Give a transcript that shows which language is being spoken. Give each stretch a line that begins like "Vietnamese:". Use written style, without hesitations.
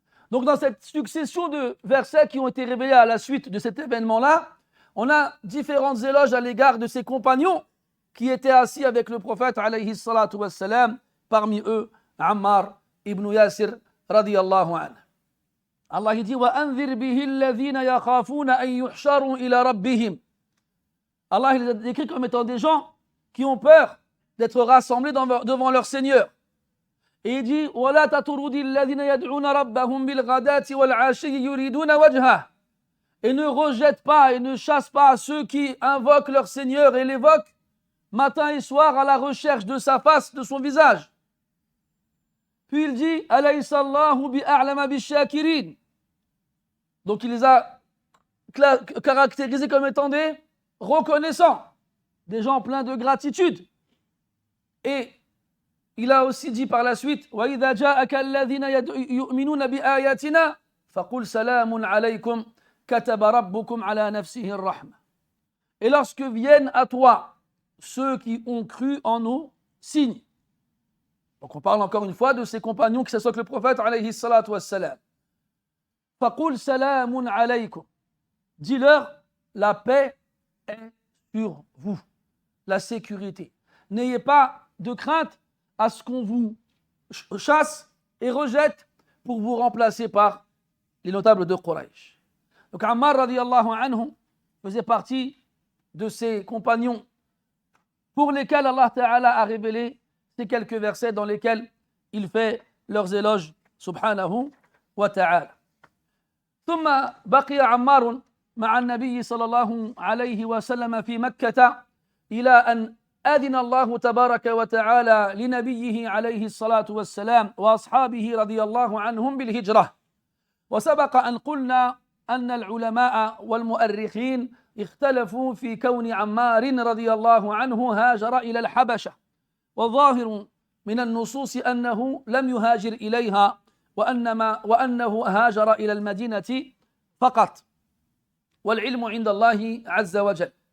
French: Donc dans cette succession de versets qui ont été révélés à la suite de cet événement-là, on a différentes éloges à l'égard de ses compagnons qui étaient assis avec le prophète alayhi salatu wassalam, parmi eux Ammar ibn Yasir radiyallahu anhu. Allah dit
Arabic: وَأَنذِرْ بِهِ الَّذِينَ يَخَافُونَ أَن يُحْشَرُوا إِلَى رَبِّهِمْ.
French: Allah il les a décrits comme étant des gens qui ont peur d'être rassemblés devant leur Seigneur. Et il dit
Arabic: وَلَا تَطْرُدِ الَّذِينَ يَدْعُونَ رَبَّهُمْ بِالْغَدَاةِ وَالْعَشِيِّ يُرِيدُونَ وَجْهَهُ.
French: Et ne rejette pas et ne chasse pas ceux qui invoquent leur Seigneur et l'évoquent matin et soir à la recherche de sa face, de son visage. Puis il dit
Arabic: أَلَيْسَ اللَّهُ بِأَعْلَمَ بِالشَّاكِرِينَ.
French: Donc il les a caractérisés comme étant des reconnaissants, des gens pleins de gratitude. Et il a aussi dit par la suite
Arabic: وَإِذَا جَاءَكَ الَّذِينَ يُؤْمِنُونَ بِآيَاتِنَا فَقُلْ سَلَامٌ عَلَيْكُمْ كَتَبَ رَبُّكُمْ عَلَى نَفْسِهِ الرَّحْمَةِ.
French: Et lorsque viennent à toi ceux qui ont cru en nos signes. Donc on parle encore une fois de ses compagnons qui s'assoient avec le prophète alayhi salatu wassalam.
Arabic: فَقُلْ سَلَامٌ عَلَيْكُمْ.
French: Dis-leur, la paix est sur vous, la sécurité. N'ayez pas de crainte à ce qu'on vous chasse et rejette pour vous remplacer par les notables de Quraysh. Donc Ammar radiyallahu anhu faisait partie de ces compagnons pour lesquels Allah Ta'ala a révélé ces quelques versets dans lesquels il fait leurs éloges subhanahu wa ta'ala.
Arabic: ثم بقي عمار مع النبي صلى الله عليه وسلم في مكة إلى أن أذن الله تبارك وتعالى لنبيه عليه الصلاة والسلام وأصحابه رضي الله عنهم بالهجرة. وسبق أن قلنا أن العلماء والمؤرخين اختلفوا في كون عمار رضي الله عنه هاجر إلى الحبشة، والظاهر من النصوص أنه لم يهاجر إليها وأنه هاجر إلى المدينة فقط، والعلم عند الله عز وجل.